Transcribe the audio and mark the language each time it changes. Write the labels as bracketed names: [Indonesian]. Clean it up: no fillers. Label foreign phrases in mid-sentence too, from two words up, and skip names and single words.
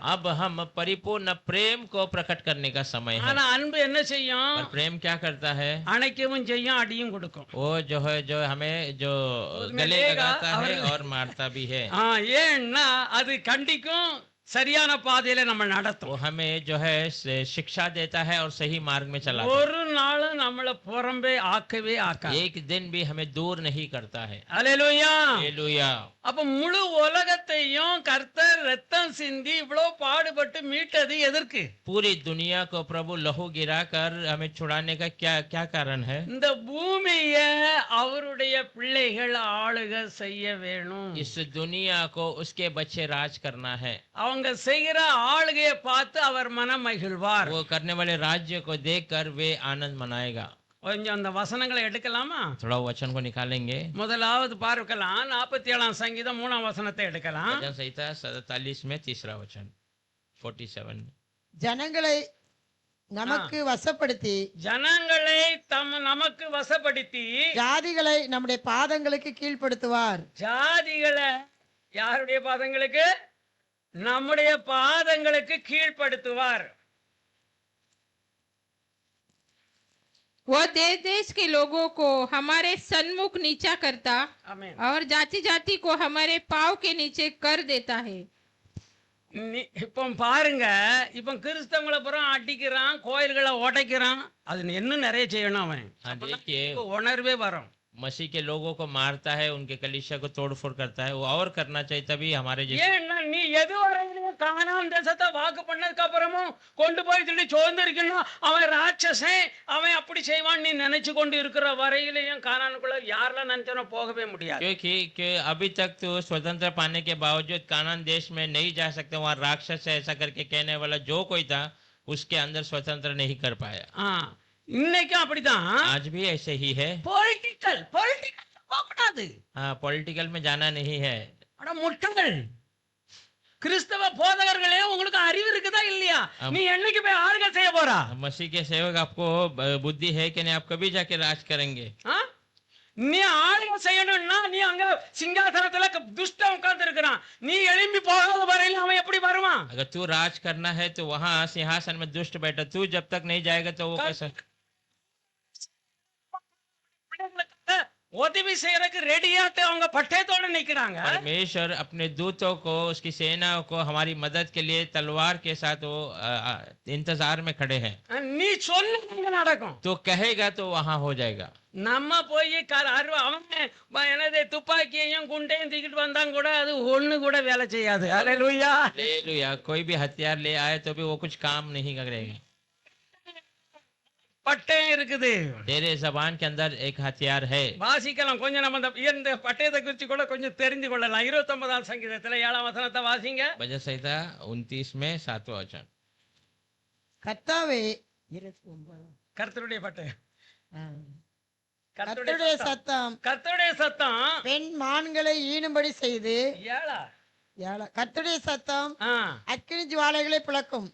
[Hindi] अब हम परिपूर्ण प्रेम को प्रकट करने का समय है। [Tamil] ஆனா அன்பு என்ன செய்யும்? [Hindi] पर प्रेम क्या करता है? [Tamil] அணைக்கவும் செய்யும், அடியும் கொடுக்கும். [Hindi] वो जो है जो हमें जो उसमें गले लेगा लगाता है और- और मारता भी है। [Tamil] ஏன்னா அது கண்டிக்கும், சரியான பாதையில நம்ம [Hindi] वो [Tamil] நடத்தும். [Hindi] हमें जो है शिक्षा देता है और सही मार्ग में चलाता [Tamil] ஒரு நாளும் நம்மள புறம்பே ஆக்கவே [Hindi] है। [Tamil] ஆக்காது. [Hindi] एक दिन भी हमें दूर नहीं करता है। [Tamil] அல்லேலூயா. [Hindi] हालेलुया। [Tamil] அப்ப முழு உலகத்தையும் கர்த்தர் ரத்தம் சிந்தி இவ்வளவு பாடுபட்டு மீட்டது எதற்கு? [Hindi] पूरी दुनिया को प्रभु लहू गिरा कर हमें छुड़ाने का क्या क्या कारण है? [Tamil] இந்த பூமிய அவருடைய பிள்ளைகள் ஆளுக செய்ய வேணும். [Hindi] इस दुनिया को उसके बच्चे राज करना है। [Tamil] அவங்க செய்கிற ஆளுகையை பார்த்து அவர் மனம் மகிழ்வார். [Hindi] वो करने वाले राज्य को देखकर वे आनंद मनाएगा। [Tamil] கொஞ்சம் அந்த வசனங்களை எடுக்கலாமா? [Hindi] थोड़ा वचन को निकालेंगे। [Tamil] முதலாவது பார்க்கலாம், 47ஆம் சங்கீதம் 3ஆம் வசனத்தை எடுக்கலாம். [Hindi] भजन संहिता 47 में 3रा वचन 47। [Tamil] ஜனங்களை நமக்கு வசப்படுத்தி ஜனங்களை நமக்கு வசப்படுத்தி ஜாதிகளை நம்முடைய பாதங்களுக்கு கீழ்ப்படுத்துவார். ஜாதிகளை யாருடைய பாதங்களுக்கு? நம்முடைய பாதங்களுக்கு கீழ்ப்படுத்துவார். [Hindi] वह देश देश के लोगों को हमारे सन्मुख नीचा करता [Tamil] ஆமென். [Hindi] और जाति जाति को हमारे पाँव के नीचे कर देता है। [Tamil] இப்போ பாருங்க, இப்போ கிறிஸ்தவங்களை புறம் அடிக்கிறான், கோயில்களை உடைக்கிறான். அது இன்னும் நிறைய செய்யணும் அவன். [Hindi] हाँ, देखिए [Tamil] இப்போ உணர்வே வரும். [Hindi] मसीह के लोगों को मारता है, उनके कलीसिया को तोड़फोड़ करता है, वो और करना चाहिए, तभी हमारे जैसे [Tamil] ஏன்னா நீ எதுவரையிலும் கானான் தேசத்தை வாக்கு பண்ணதுக்கு அப்புறமும் கொண்டு போய் சொல்லி சுதந்திரிக்கணும், அவன் ராட்சசன், அவன் அப்படி செய்வான் நீ நினைச்சு கொண்டு இருக்கிற வரையிலையும் கானானுக்குள்ள யாரெல்லாம் நினைச்சனோ போகவே முடியாது. [Hindi] क्योंकि अभी तक तो स्वतंत्र पाने के बावजूद कानान देश में नहीं जा सकते, वहाँ राक्षस है ऐसा करके कहने वाला जो कोई था उसके अंदर स्वतंत्र नहीं कर पाया। [Tamil] இன்னைக்கும் அப்படிதான். [Hindi] आज भी ऐसे ही है। [Tamil] பொலிட்டிக்கல் போகக்கூடாது. [Hindi] हाँ, पॉलिटिकल में जाना नहीं है। [Tamil] அட முட்டங்கள், கிறிஸ்தவ போதகர்களே உங்களுக்கு அறிவு இருக்குதா இல்லையா? நீ என்னைக்கு போய் ஆளுகை செய்ய போறா? [Hindi] मसीह के सेवक, आपको बुद्धि है कि नहीं? आप कभी जाके राज करेंगे? [Tamil] நீ ஆளுகை செய்யணும்னா நீ அங்க சிங்காசனத்துல துஷ்டம் உட்கார்ந்து இருக்கிறான், நீ எழும்பி போகாத வரையில அவன் எப்படி வருவான்? [Hindi] अगर तू राज करना है तो वहाँ सिंहासन में दुष्ट बैठा, तू जब तक नहीं जाएगा तो वो कैसा? [Tamil] உதவி செய்யறதுக்கு ரெடியாட்டு அவங்க பட்டயத்தோட நிக்கிறாங்க. [Hindi] परमेश्वर अपने दूतों को, उसकी सेनाओं को हमारी मदद के लिए तलवार के साथ वो इंतजार में खड़े हैं। [Tamil] நீ சொல்ல நடக்கும், [Hindi] तो कहेगा तो वहां हो जाएगा। [Tamil] நம்ம போய் அவன் என்னது துப்பாக்கியையும் குண்டையும் தூக்கிட்டு வந்தாங்க கூட அது ஒண்ணு கூட வேலை செய்யாது. அல்லேலூயா, [Hindi] हालेलुया। कोई भी हथियार ले आए तो भी वो कुछ काम नहीं करेगा। [Tamil] பட்டயம் இருக்குது, [Hindi] तेरे जबान के अंदर एक हथियार है। [Tamil] வாசிக்கலாம் கொஞ்சம். நம்ம இந்த பட்டயத்தை குறித்து கூட கொஞ்சம் தெரிந்து கொள்ளலாம். 29ஆம் சங்கீதத்துல 7ஆம் வசனத்தை வாசிங்க. [Hindi] भजन संहिता 29 में 7वां वचन। [Tamil] கர்த்தாவே, கர்த்தருடைய பட்டயம், கர்த்தருடைய சத்தம் கர்த்தருடைய சத்தம் பெண் மான்களை ஈனும்படி செய்து, கர்த்தருடைய சத்தம் அக்கினி ஜுவாலைகளை பிளக்கும்.